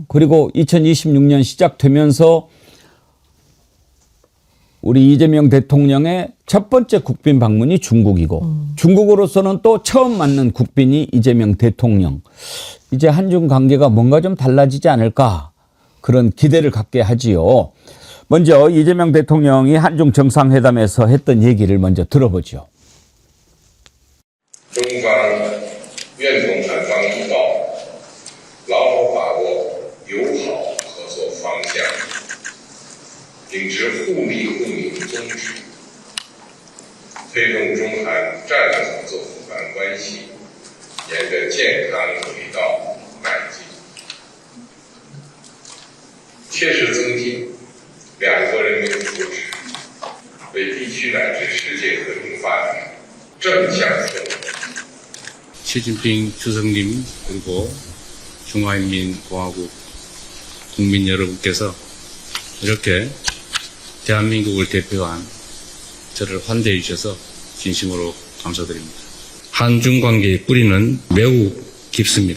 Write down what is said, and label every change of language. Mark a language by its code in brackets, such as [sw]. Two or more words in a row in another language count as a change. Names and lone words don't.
[ko] 그리고 2026년 시작되면서 우리 이재명 대통령의 첫 번째 국빈 방문이 중국이고 중국으로서는 또 처음 맞는 국빈이 이재명 대통령. 이제 한중 관계가 뭔가 좀 달라지지 않을까, 그런 기대를 갖게 하지요. 먼저 이재명 대통령이 한중 정상회담에서 했던 얘기를 먼저 들어보죠. [zh] 中方愿同韩方一道，牢牢把握友好合作方向，秉持互利互赢宗旨，推动中韩战略合作伙伴关系沿着健康轨道迈进，切实增进两国人民福祉，为地区乃至世界和平发展正向作用。 [ko] 시진핑 주석님 그리고 중화인민공화국 국민 여러분께서 이렇게 대한민국을 대표한 저를 환대해 주셔서 진심으로 감사드립니다. 한중 관계의 뿌리는 매우 깊습니다.